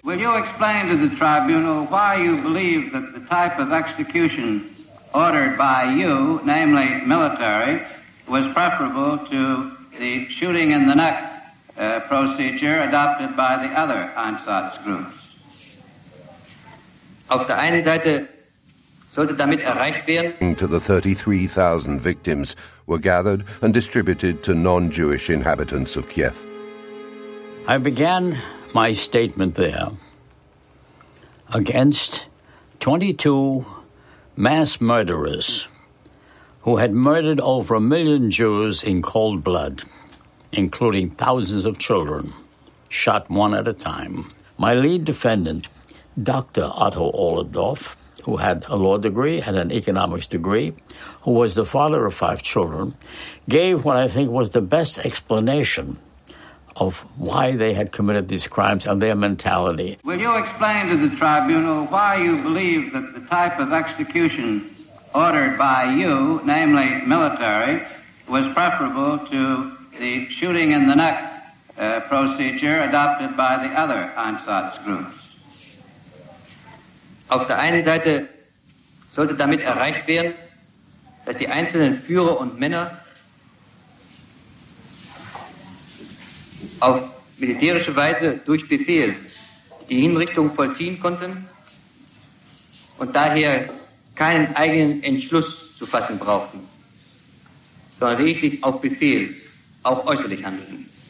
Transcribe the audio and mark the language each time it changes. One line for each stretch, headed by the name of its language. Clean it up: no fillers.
English: "Will you explain to the tribunal why you believe that the type of execution ordered by you, namely military, was preferable to the shooting in the neck procedure adopted by the other Einsatzgruppen groups?"
German: auf der einen Seite sollte damit erreicht werden,
English: to the 33,000 victims were gathered and distributed to non-Jewish inhabitants of Kiev. I began my statement there against 22 mass murderers who had murdered over a million Jews in cold blood, including thousands of children, shot one at a time. My lead defendant, Dr. Otto Ohlendorf, who had a law degree and an economics degree, who was the father of five children, gave what I think was the best explanation of why they had committed these crimes and their mentality. Will you explain to the tribunal why you believe that the type of execution ordered by you, namely military, was preferable to the shooting in the neck procedure adopted by the other Einsatzgruppen?
German: Auf der einen Seite sollte damit erreicht werden, dass die einzelnen Führer und Männer auf militärische Weise durch Befehl die Hinrichtung vollziehen konnten und daher keinen eigenen Entschluss zu fassen brauchten, sondern richtig auf Befehl, auch äußerlich handelten.